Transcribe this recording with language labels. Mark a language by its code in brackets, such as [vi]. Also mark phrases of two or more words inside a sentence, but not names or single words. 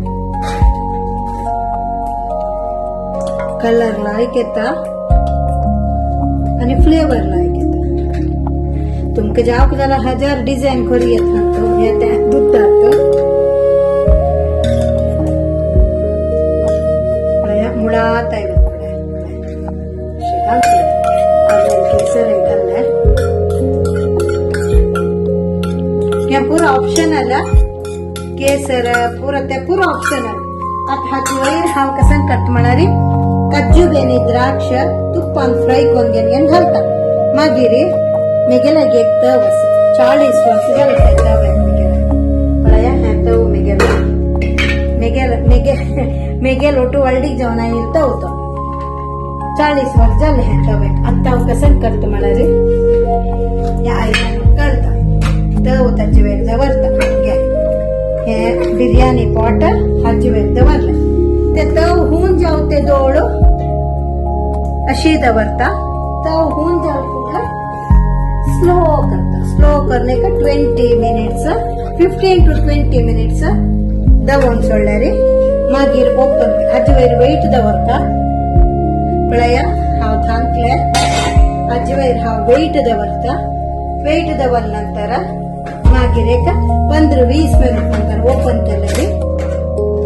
[kok] कलर लायक येता आणि फ्लेवर लायक येता तुमका जावक जाल्यार 1000 डिझाईन करूं येता तो येता दुधाक मुळात आयवत केसर घालले हे पूरा ऑप्शनल केसर पूरा ऑप्शनल आता हाची वयर हांव कसन करता म्हळ्यार काजू बेनी द्राक्ष तुप्पान फ्राय करून घेवन घालता मागीर मेगेलाग एक तव 40 वर्स घालता तव्यार पळया हे तव मेगेल ओटू व्हडलीक जेवण येईल तव तो 40 वर्स जाले हे तव्याक आता हांव कसन करता म्हळ्यार ह्या आयदनान काढता तव ताचे वयर दवरता हे बिर्याणी पॉट हाचे वयर दवरले ते तव होऊन जाव ते दोळो अशी दवरता तव होऊन जाव फुडला स्लो [hi] करने का [kok] 20 मिनिट्स 15 to 20 मिनिट्स दवरून सोडल्यार मागीर ओपन हाचे वयर वेट दवरता पळया हांव थांकले हाचे वयर हांव वेट दवरता वेट दवरले नंतर मागीर एक 15-20 मिनिट नंतर ओपन केल्यार